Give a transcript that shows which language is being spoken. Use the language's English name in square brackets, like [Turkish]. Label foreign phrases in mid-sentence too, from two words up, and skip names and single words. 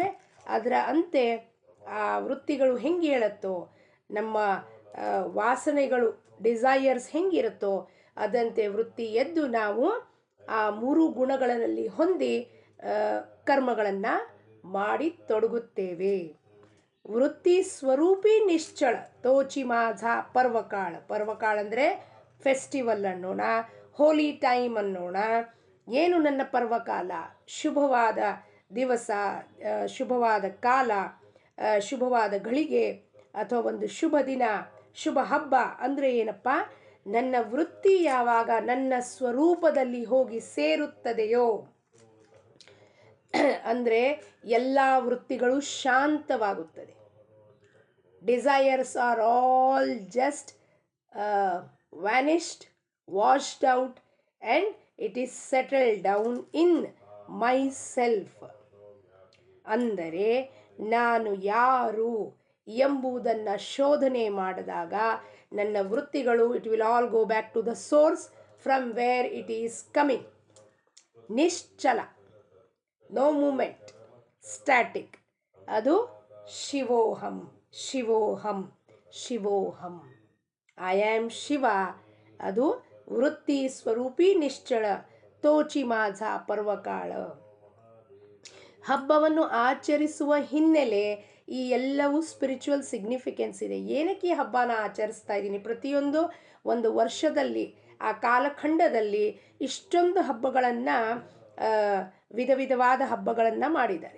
[Kannada] ಅದರ ಅಂತೆ ಆ ವೃತ್ತಿಗಳು ಹೆಂಗೆ ಹೇಳುತ್ತೋ, ನಮ್ಮ ವಾಸನೆಗಳು, ಡಿಸೈಯರ್ಸ್ ಹೆಂಗಿರುತ್ತೋ ಅದಂತೆ ವೃತ್ತಿ ಎದ್ದು ನಾವು ಆ ಮೂರು ಗುಣಗಳಲ್ಲಿ ಹೊಂದಿ ಕರ್ಮಗಳನ್ನು ಮಾಡಿ ತೊಡಗುತ್ತೇವೆ. [Marathi] वृत्ती स्वरूपी निश्चळ तोचि माझा पर्वकाळ. [Kannada] पर्वकाळ ಅಂದರೆ ಫೆಸ್ಟಿವಲ್ ಅನ್ನೋಣ, [English] holy time [Kannada] ಅನ್ನೋಣ. ಏನು ನನ್ನ ಪರ್ವಕಾಲ? ಶುಭವಾದ ದಿವಸ, ಶುಭವಾದ ಕಾಲ, ಶುಭವಾದ ಗಳಿಗೆ, ಅಥವಾ ಒಂದು ಶುಭ ದಿನ, ಶುಭ ಹಬ್ಬ ಅಂದರೆ ಏನಪ್ಪ? ನನ್ನ ವೃತ್ತಿ ಯಾವಾಗ ನನ್ನ ಸ್ವರೂಪದಲ್ಲಿ ಹೋಗಿ ಸೇರುತ್ತದೆಯೋ, ಅಂದರೆ ಎಲ್ಲ ವೃತ್ತಿಗಳು ಶಾಂತವಾಗುತ್ತದೆ. [English] Desires are all just vanished, washed out, and it is settled down in myself. [Kannada] ಅಂದರೆ ನಾನು ಯಾರು ಎಂಬುದನ್ನು ಶೋಧನೆ ಮಾಡಿದಾಗ ನನ್ನ ವೃತ್ತಿಗಳು, [English] It will all go back to the source from where it is coming. ನಿಶ್ಚಲ, no movement, static. [Kannada] ಅದು ಶಿವೋಹಂ, ಶಿವೋಹಂ, ಶಿವೋಹಂ. [English] I am Shiva. [Marathi] ಅದು वृत्ती स्वरूपी निश्चळ तोचि माझा पर्वकाळ. [Kannada] ಹಬ್ಬವನ್ನು ಆಚರಿಸುವ ಹಿನ್ನೆಲೆ ಈ ಎಲ್ಲವೂ [English] spiritual significance [Kannada] ಇದೆ. ಏನಕ್ಕೆ ಈ ಹಬ್ಬನ ಆಚರಿಸ್ತಾ ಇದ್ದೀನಿ? ಪ್ರತಿಯೊಂದು ಒಂದು ವರ್ಷದಲ್ಲಿ ಆ ಕಾಲಖಂಡದಲ್ಲಿ ಇಷ್ಟೊಂದು ಹಬ್ಬಗಳನ್ನು, ವಿಧ ವಿಧವಾದ ಹಬ್ಬಗಳನ್ನು ಮಾಡಿದ್ದಾರೆ.